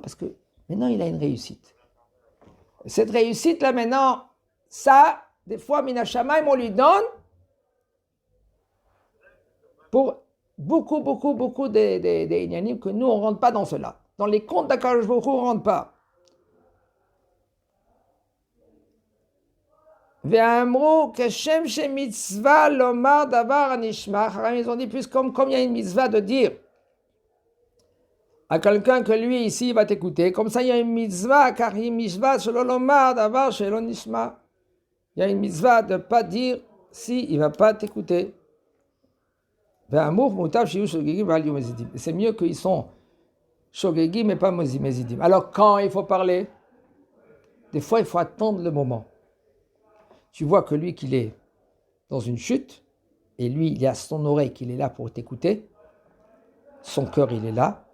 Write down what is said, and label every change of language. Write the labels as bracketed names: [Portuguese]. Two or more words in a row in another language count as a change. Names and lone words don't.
[French] Parce que maintenant, il a une réussite. Cette réussite-là, maintenant, ça, des fois, Minashamaim, on lui donne pour beaucoup des inyanim que nous, on ne rentre pas dans cela. Dans les comptes d'Akadosh Baruch Hu, on ne rentre pas. [Hebrew] ואמרו כשם שמצוה לומר דבר הנשמע. [French] Ils ont dit plus comme il y a une mitzvah de dire à quelqu'un que lui ici il va t'écouter, comme ça il y a une mitzvah car il y a une mitzvah [Hebrew] שלא לומר דבר שלא נשמע. [French] Il y a une mitzvah de ne pas dire si il ne va pas t'écouter. [Hebrew] ואמרו מוטב שיהיו שוגגים ואל יהיו מזידים. [French] C'est mieux qu'ils sont shogegim mais pas mezidim. Alors quand il faut parler, des fois il faut attendre le moment. Tu vois que lui, qu'il est dans une chute, et lui, il y a son oreille qu'il est là pour t'écouter, son cœur, il est là.